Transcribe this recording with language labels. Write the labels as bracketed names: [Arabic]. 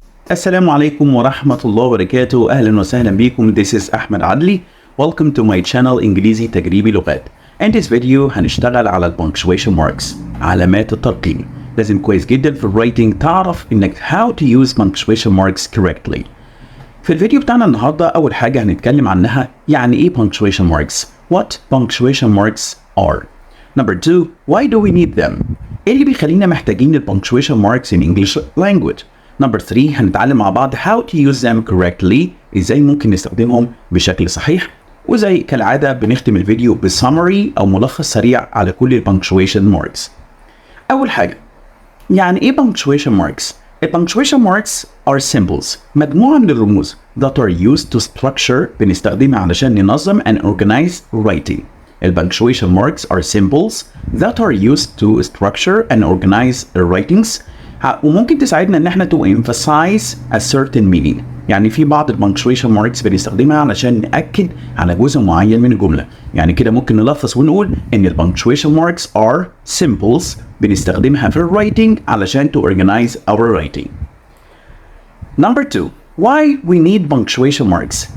[Arabic] السلام عليكم ورحمة الله وبركاته. أهلا وسهلا بكم. [English] This is Ahmed Adly. Welcome to my channel إنجليزي تجريبي لغات. In this video [Arabic] هنشتغل على [English] punctuation marks، [Arabic] علامات الترقيم. لازم كويس جدا في الرايتنج تعرف إنك [English] how to use punctuation marks correctly. [Arabic] في الفيديو بتاعنا النهاردة أول حاجة هنتكلم عنها يعني إيه punctuation marks. [English] What punctuation marks are. Number 2. Why do we need them. [Arabic] إيه اللي بيخلينا محتاجين ال punctuation marks [English] in English language. Number 3. [Arabic] هنتعلم مع بعض [English] how to use them correctly، [Arabic] ازاي ممكن نستخدمهم بشكل صحيح. وزي كالعادة بنختم الفيديو بسمري او ملخص سريع على كل ال punctuation marks. اول حاجة يعني ايه [English] punctuation marks؟ ال punctuation marks are symbols، [Arabic] مجموعة من الرموز [English] that are used to structure، [Arabic] بنستخدمها علشان ننظم [English] and organize writing. ال punctuation marks are symbols that are used to structure and organize writings، [Arabic] وممكن تساعدنا ان احنا [English] to emphasize a certain meaning. [Arabic] يعني في بعض punctuation marks بنستخدمها علشان نأكد على جزء معين من الجملة. يعني كده ممكن نلخص ونقول ان [English] punctuation marks are symbols [Arabic] بنستخدمها في writing علشان [English] to organize our writing. Number 2. Why we need punctuation marks.